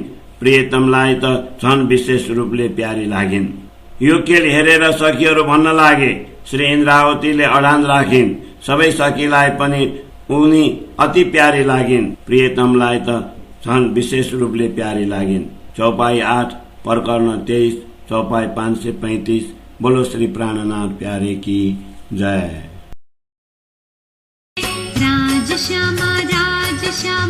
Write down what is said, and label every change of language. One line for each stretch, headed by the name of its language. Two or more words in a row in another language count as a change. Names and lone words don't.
Nepali: प्रियतमलाई त झन विशेष रूपले प्यारी लागिन्। यो खेल हेरेर सखीहरू भन्न लागे। श्री इन्द्रावतीले अडान राखिन्। सबै सखीलाई पनि उनी अति प्यारी लागिन्। प्रियतमलाई त झन विशेष रूपले प्यारी लागिन्। चौपाई 8 प्रकरण 23 चौपाई 535।
Hindi: बोलो श्री प्राणनाथ प्यारे की जय। राज श्यामा राज